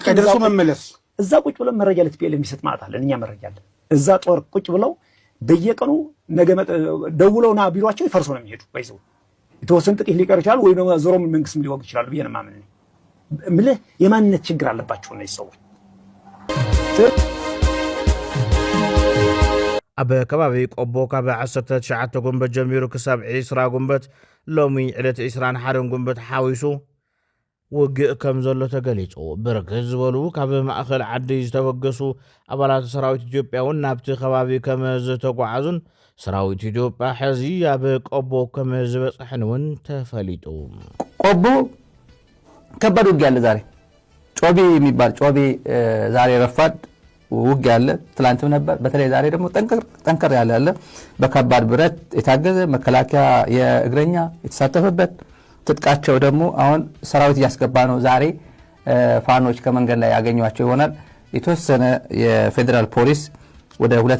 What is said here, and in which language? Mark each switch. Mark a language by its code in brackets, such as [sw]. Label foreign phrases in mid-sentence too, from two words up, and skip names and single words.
[am] ከደረሱ መመለስ እዛ ቁጭ ብለው መረጃ ለትፒኤል የሚሰጥ ማለት አለ እኛ መረጃ አለ እዛ ጦር ቁጭ ብለው በየቀኑ ነገ ደውለውና ቢሮአቸው ይፈርሱ ነው የሚሄዱ ባይዘው የተወሰነ ጥቂት ሊቀር ይችላል ወይ ደግሞ ዞሮም መንግስትም ሊወግ ይችላል በየነ ማመን ምልህ የማንነት ችግር አለባቸው እነዚህ ሰዎች [ti] ኣብ ከባቢ ቆቦ ካብ 19 ጉንበት ጀሚሩ ክሳብ 20 ጉንበት ሎሚ ዕለት 21 ጉንበት ሓዊሱ ውግእ ከም ዘሎ ተገሊጹ ብርክት ዝበሉ ካብ ማእኸል ዓዲ ዝተወገሱ ኣባላት ሰራዊት ኢትዮጵያ እውን ናብቲ ከባቢ ከም ዝተጓዓዙን ሰራዊት ኢትዮጵያ ሕዚ ኣብ ቆቦ ከም ዝበፅሕን እውን ተፈሊጡ [am] ቆቦ ከባድ ውጊያ አለ ዛሬ ጮቢ የሚባል ጮቢ ዛሬ ረፋድ ውጊያ አለ ትላንትም ነበር በተለይ ዛሬ ደግሞ ጠንከር ያለ አለ በከባድ ብረት የታገዘ መከላከያ የእግረኛ የተሳተፈበት ትጥቃቸው ደግሞ አሁን ሰራዊት ያስገባ ነው ዛሬ ፋኖች ከመንገድ ላይ ያገኙዋቸው ይሆናል የተወሰነ የፌደራል ፖሊስ ወደ